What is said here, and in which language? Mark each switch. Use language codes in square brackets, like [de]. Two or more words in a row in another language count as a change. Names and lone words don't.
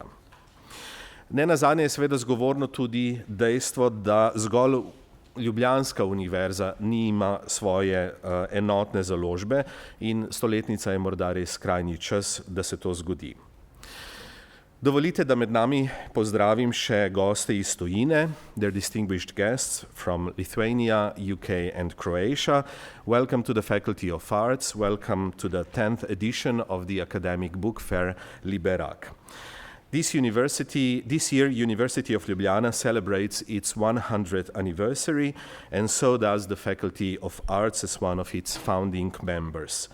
[sl] Nenazadnje je seveda zgovorno tudi dejstvo, da zgolj Ljubljanska univerza nima svoje enotne založbe in stoletnica je morda res skrajni čas, da se to zgodi. Dovolite, da med nami pozdravim še goste iz tujine, [en] their distinguished guests from Lithuania, UK and Croatia. Welcome to the Faculty of Arts, welcome to the 10th edition of the academic book fair Liberak. This year, University of Ljubljana celebrates its 100th anniversary, and so does the Faculty of Arts as one of its founding members.